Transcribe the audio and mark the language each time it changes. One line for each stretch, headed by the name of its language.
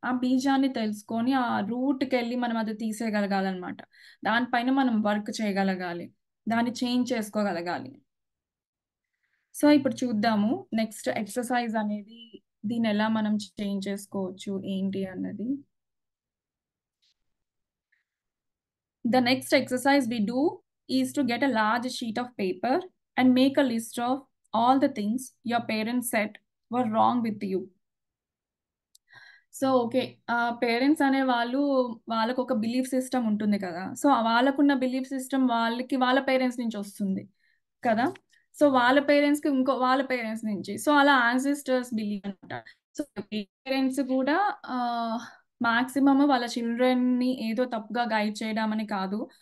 Telugu: ఆ బీజాన్ని తెలుసుకొని, ఆ రూట్‌కెళ్ళి మనం అది తీసేయగలగాలనమాట. దానిపైన మనం వర్క్ చేయగలగాలి. దాన్ని చేంజ్ చేసుకోగలగాలి. సో, ఇప్పుడు చూద్దాము. నెక్స్ట్ ఎక్సర్‌సైజ్ అనేది దీన్నెలా మనం చేంజ్ చేసుకోవచ్చు, ఏంటి అన్నది.
English: The next exercise we do is to get a large sheet of paper and make a list of all the things your parents said were wrong with you.
Telugu: So, okay. Parents అనేవాళ్ళు వాళ్ళకొక belief system ఉంటుంది కదా! So, వాళ్ళకున్న belief system వాళ్ళకి వాళ్ళ parents నుంచొస్తుంది కదా! So, వాళ్ళ పేరెంట్స్‌కి వాళ్ళ పేరెంట్స్ నుంచి. సో, అలా యాన్సెస్టర్స్ బిలీఫ్ అనమాట. సో, పేరెంట్స్ కూడా మాక్సిమమ్ వాళ్ళ చిల్డ్రన్‌ని ఏదో తప్పుగా గైడ్ చేయడం అని కాదు.